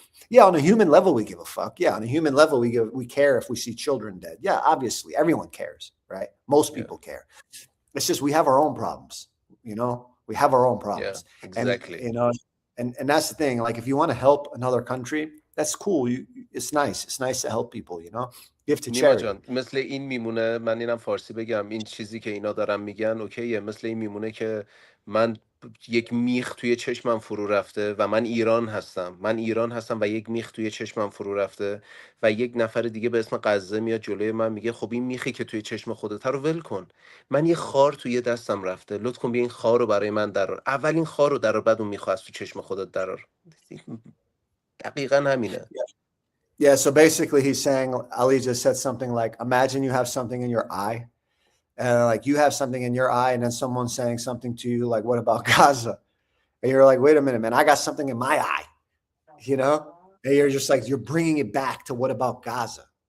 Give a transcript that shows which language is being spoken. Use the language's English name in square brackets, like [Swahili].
[English] Yeah, on a human level, we give a fuck. Yeah, on a human level, we care if we see children dead. Yeah, obviously, everyone cares, right? Most people care. It's just we have our own problems, we have our own problems. Yeah, exactly. And that's the thing. Like, if you want to help another country, that's cool. It's nice. It's nice to help people, give to [Persian] نیما [English] charity. [Persian] جان مثل این میمونه، من اینم فارسی بگم، این چیزی که اینا دارن میگن اوکیه، مثل این میمونه که من یک میخ توی چشمم فرو رفته و من ایران هستم و یک میخ توی چشمم فرو رفته و یک نفر دیگه به اسم قزه میاد جلوی من میگه خب این میخی که توی چشم خودت رو ول کن، من یه خار توی دستم رفته، لطف کن بیا این خار رو برای من درار، اول این خار رو درار، بعد اون میخو از تو چشم خودت درار. دقیقا همینه. [English] Yeah, so basically he's saying, Ali just said something like, imagine you have something in your eye, and like you have something in your eye, and then someone's saying something to you like, what about Gaza? And you're like, wait a minute, man, I got something in my eye, and you're just like, you're bringing it back to what about Gaza?